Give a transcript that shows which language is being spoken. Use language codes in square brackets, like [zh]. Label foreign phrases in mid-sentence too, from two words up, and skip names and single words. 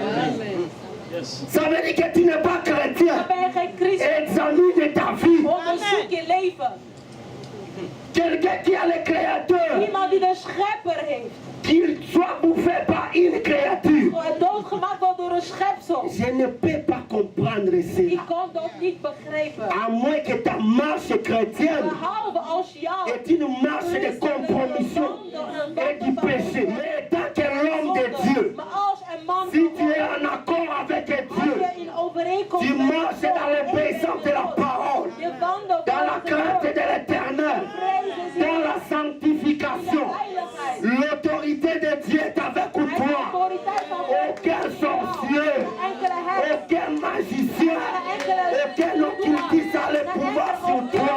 [fr] Ça veut dire que tu n'es pas chrétien. [nl] Dan ben je geen christen. [fr] Examine ta vie. [nl] Onderzoek je leven. [fr] Quelqu'un qui a le créateur, [nl] Iemand die de schepper heeft. [fr] qu'il soit bouffé par une créature. [nl] Doodgemaakt wordt door een schepsel. [fr] Je ne peux pas comprendre [nl] Ik [fr] cela. [nl] kan dat niet begrijpen. [fr] À moins que ta marche chrétienne [nl] Behalve als jou [fr] est une marche de compromission et du péché. Mais tant que l'homme de Dieu, [nl] Maar als een man [fr] si tu es en accord avec [nl] als [fr] Dieu, [nl] je in overeenkomst [fr] tu [nl] met [fr] marches dans l'obéissance de la parole, [nl] je wandelt [fr] dans la crainte de l'éternel, dans la sanctification. L'autorité de Dieu est avec toi. Aucun sorcier, aucun magicien, aucun occultiste a le pouvoir sur toi.